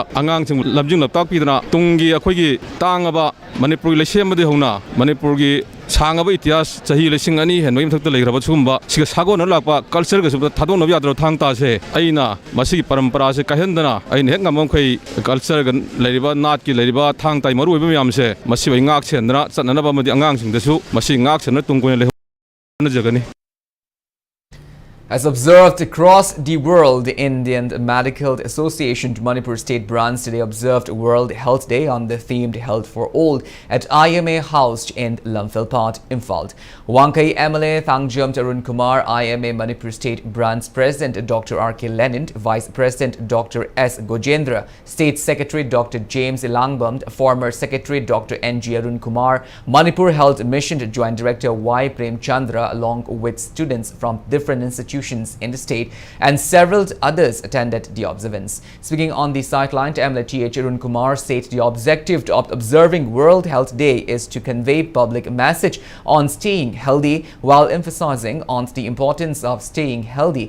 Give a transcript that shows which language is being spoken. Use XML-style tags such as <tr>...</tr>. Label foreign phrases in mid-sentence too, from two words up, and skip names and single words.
<mni>ꯑꯉꯥꯡꯁꯤꯡ ꯂꯝꯖꯤꯡ ꯂꯝꯇꯥꯛꯄꯤꯗꯅ ꯇꯨꯡꯒꯤ ꯑꯩꯈꯣꯏꯒꯤ ꯇꯥꯡꯉꯕ ꯃꯅꯤꯄꯨꯔꯒꯤ ꯂꯩꯁꯦꯝꯕꯗꯒꯤ ꯍꯧꯅ ꯃꯅꯤꯄꯨꯔꯒꯤ ꯁꯥꯡꯉꯕ ꯏꯇꯤꯍꯥꯁ ꯆꯍꯤ 2,000 ꯍꯦꯟꯕꯒꯤ ꯃꯊꯛꯇ ꯂꯩꯈ꯭ꯔꯕ ꯁꯤꯒꯨꯝꯕ ꯁꯤꯒ ꯁꯥꯒꯣꯟꯅ ꯂꯥꯛꯄ ꯀꯜꯆꯔꯒꯁꯨ ꯊꯥꯗꯣꯛꯅꯕ ꯌꯥꯗ꯭ꯔꯕ ꯊꯥꯡꯇꯥꯁꯦ ꯑꯩꯅ ꯃꯁꯤꯒꯤ ꯄꯔꯝꯄꯔꯥꯁꯦ ꯀꯥꯏꯍꯟꯗꯅ ꯑꯩꯅ ꯍꯦꯛ ꯉꯝꯃꯈꯩ ꯀꯜꯆꯔꯒ ꯂꯩꯔꯤꯕ ꯅꯥꯠꯀꯤ ꯂꯩꯔꯤꯕ ꯊꯥꯡꯇꯥꯒꯤ ꯃꯔꯨꯑꯣꯏꯕ ꯃꯌꯥꯝꯁꯦ ꯃꯁꯤ ꯑꯩ ꯉꯥꯛ ꯁꯦꯟꯗꯅ ꯆꯠꯅꯅꯕ ꯑꯃꯗꯤ ꯑꯉꯥꯡꯁꯤꯡꯗꯁꯨ ꯃꯁꯤ ꯉꯥꯛ ꯁꯦꯟꯗꯅ ꯇꯨꯡ ꯀꯣꯏꯅ ꯂꯩꯍꯧꯅꯖꯒꯅꯤ.</mni> <en>As observed across the world, the Indian Medical Association Manipur State Branch today observed World Health Day on the themed Health for All at IMA housed in Lamphilpat, Imphal. Wankai MLA Thangjam Arun Kumar, IMA Manipur State Branch President Dr. R.K. Lenin, Vice President Dr. S. Gojendra, State Secretary Dr. James Ilangbam, former Secretary Dr. N.G. Arun Kumar, Manipur Health Mission Joint Director Y. Prem Chandra, along with students from different institutions in the state and several others attended the observance. Speaking on the sideline, MLA T.H. Arun Kumar said the objective of observing World Health Day is to convey public message on staying healthy while emphasizing on the importance of staying healthy.</en>